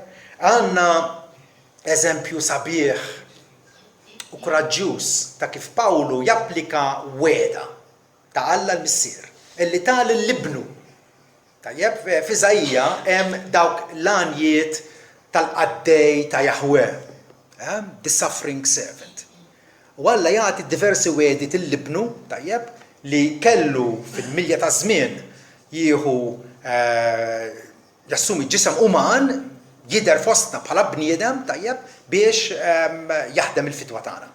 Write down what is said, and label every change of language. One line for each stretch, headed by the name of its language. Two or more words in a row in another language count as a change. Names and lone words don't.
Maltese: Għandna eżempju sabiħ u koraġġjuż ta' kif Pawlu japplika weda ta' Alla l-Missier illi tal l-libnu. Tajjeb, f'Iżajja hemm dawk l-għanjiet tal-qaddej ta' Jahweh,
English: the suffering servant.
Maltese: U Alla jagħti diversi wedi til-libnu, tajjeb, li kellu fil-milja ta' żmien jieħu jassumi ġisem uman jidher fostna bħala bniedem tajjeb biex jaħdem il-fitwa tagħna.